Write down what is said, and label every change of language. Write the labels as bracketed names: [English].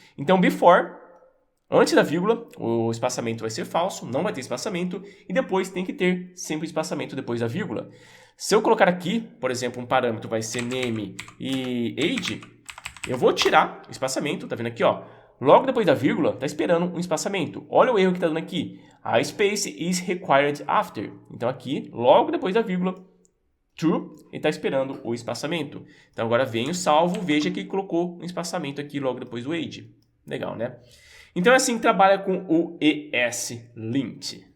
[Portuguese] Então, before, antes da vírgula, o espaçamento vai ser falso, não vai ter espaçamento, e depois tem que ter sempre espaçamento depois da vírgula. Se eu colocar aqui, por exemplo, um parâmetro vai ser name e age, eu vou tirar o espaçamento, tá vendo aqui, ó? Logo depois da vírgula, tá esperando um espaçamento. Olha o erro que tá dando aqui. [English] A space is required after. [Portuguese] Então aqui, logo depois da vírgula, true, ele tá esperando o espaçamento. Então agora vem o salvo, veja que colocou um espaçamento aqui logo depois do age. Legal, né? Então é assim que trabalha com o ESLint.